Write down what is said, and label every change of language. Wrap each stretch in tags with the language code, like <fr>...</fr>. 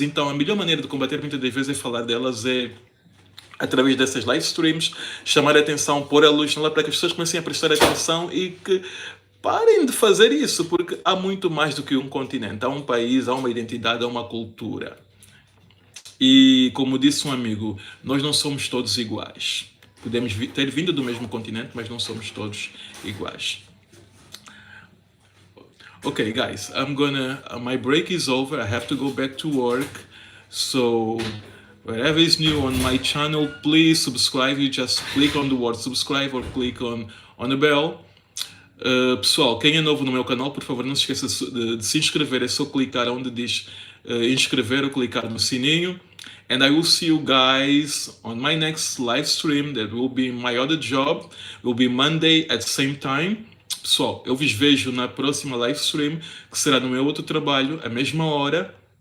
<pt>Então, a melhor maneira de combater, muitas das vezes, é falar delas, através dessas live streams, chamar a atenção, pôr a luz nela, para que as pessoas comecem a prestar atenção e que parem de fazer isso, porque há muito mais do que um continente. Há um país, há uma identidade, há uma cultura. E, como disse um amigo, nós não somos todos iguais. Podemos ter vindo do mesmo continente, mas não somos todos iguais.</pt> <en>Okay, guys, my break is over. I have to go back to work. So, wherever is new on my channel, please subscribe. You just click on the word subscribe or click on the bell.</en> <pt>Pessoal, quem é novo no meu canal, por favor, não se esqueça de se inscrever. É só clicar onde diz inscrever ou clicar no sininho.</pt> <en>And I will see you guys on my next live stream that will be my other job. It will be Monday at the same time.</en> <pt>Pessoal, eu vos vejo na próxima live stream, que será no meu outro trabalho, à mesma hora.</pt>